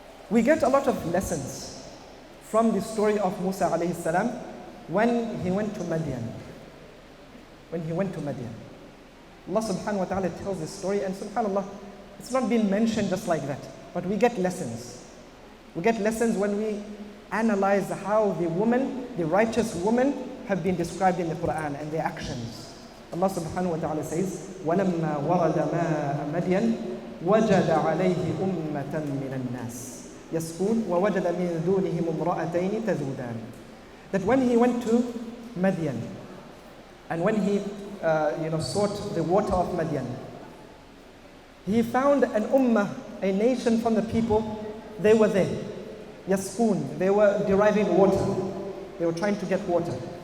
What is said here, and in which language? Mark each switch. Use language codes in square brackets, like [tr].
[en] We get a lot of lessons from the story of Musa alayhi salam when he went to Madian. When he went to Madian. Allah subhanahu wa ta'ala tells this story, and subhanAllah, it's not been mentioned just like that. But we get lessons. We get lessons when we analyze how the woman, the righteous woman, have been described in the Quran and their actions. Allah subhanahu wa ta'ala says, [ar] وَلَمَّا وَرَدَ مَاءَ مَدْيَنَ وَجَدَ عَلَيْهِ أُمَّةً مِّنَ النَّاسِ يَسْقُونَ وَوَجَدَ مِن دُونِهِمُ امْرَأَتَيْنِ تَذُودَانِ. [en] That when he went to Madian, and when he sought the water of Madian, he found an ummah, a nation from the people. They were there. Yasqun, they were deriving water. They were trying to get water.